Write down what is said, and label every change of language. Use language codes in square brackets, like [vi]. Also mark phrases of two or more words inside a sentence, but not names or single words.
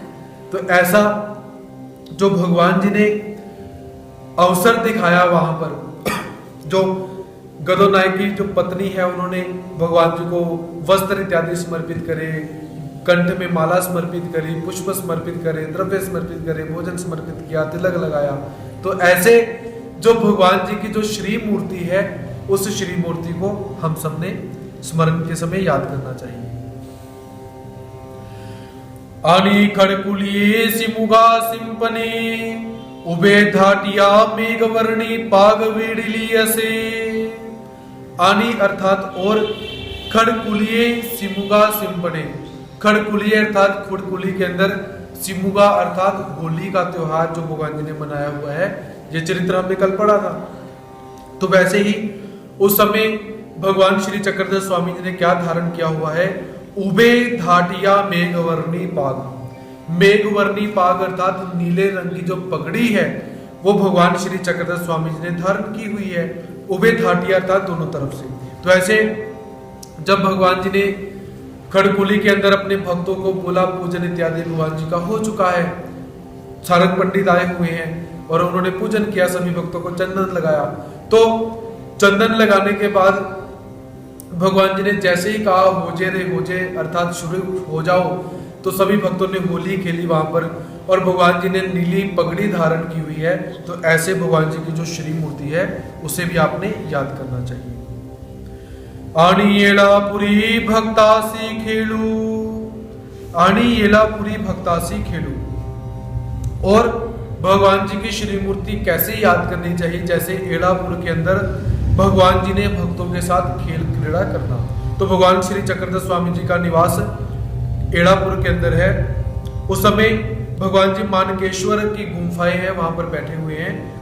[hi] तो ऐसा जो भगवान जी ने अवसर दिखाया, वहां पर जो गदोनायक की जो पत्नी है, उन्होंने भगवान जी को वस्त्र इत्यादि समर्पित करे, कंठ में माला समर्पित करी, पुष्प समर्पित करे, द्रव्य समर्पित करे, भोजन समर्पित किया, तिलक लगाया। तो ऐसे जो भगवान जी की जो श्री मूर्ति है, उस श्री मूर्ति को हम सबने स्मरण के समय याद करना चाहिए। [mr] आनी खड़कुलिये सिमुगा सिंपने उबे धाटिया मेघवर्णी पाग वेड़िलियसे। [hi] आनी अर्थात और, [mr] खड़कुलिये सिमुगा सिंपने। [hi] खड़कुलिये अर्थात खुड़कुली के अंदर, सिमुगा अर्थात होली का त्योहार जो भगवान जी ने मनाया हुआ है। ये चरित्र हमने कल पढ़ा था। तो वैसे ही उस समय भगवान श्री चक्रधर स्वामी जी ने क्या धारण किया हुआ है, [mr] उबे धाटिया मेघवर्णी पाग। [hi] मेघवर्णी पाग अर्थात नीले रंग की जो पगड़ी है, वो भगवान श्री चक्रधर स्वामी जी ने धारण की हुई है। उबे धाटिया अर्थात दोनों तरफ से। तो ऐसे जब भगवान जी ने खड़कुली के अंदर अपने भक्तों को बोला, पूजन इत्यादि भगवान जी का हो चुका है, सारंग पंडित आए हुए हैं और उन्होंने पूजन किया, सभी भक्तों को चंदन लगाया। तो चंदन लगाने के बाद भगवान जी ने जैसे ही कहा [mr] होजे रे होजे [hi] अर्थात शुरू हो जाओ, तो सभी भक्तों ने होली खेली वहां पर, और भगवान जी ने नीली पगड़ी धारण की हुई है। तो ऐसे भगवान जी की जो श्री मूर्ति है, उसे भी आपने याद करना चाहिए। [mr] आनी येलापुरी भक्तासी खेलू, आनी येलापुरी भक्तासी खेलू। [hi] और भगवान जी की श्री मूर्ति कैसे याद करनी चाहिए, जैसे एड़ापुर के अंदर भगवान जी ने भक्तों के साथ खेल क्रीड़ा करना। तो भगवान श्री चक्रधर स्वामी जी का निवास एड़ापुर के अंदर है। उस समय भगवान जी मानकेश्वर की गुफाएं हैं, वहां पर बैठे हुए हैं।